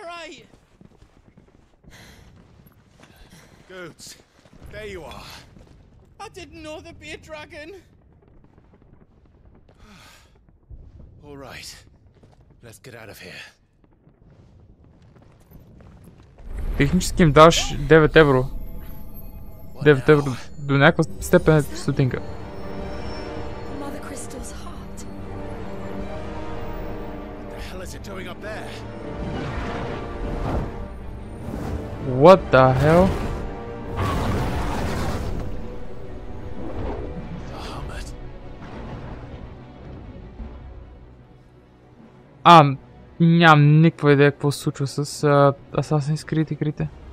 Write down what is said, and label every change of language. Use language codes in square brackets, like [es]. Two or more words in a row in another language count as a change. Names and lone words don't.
[en] Goods, there you are. I didn't know there'd be a dragon. All right, let's get out of here. [bg] Технически им даваш 9 евро. 9 евро до някаква степен е стотинка. [en] What the hell? [bg] Нямам никаква идея какво се случва с Assassin's Creed игрите.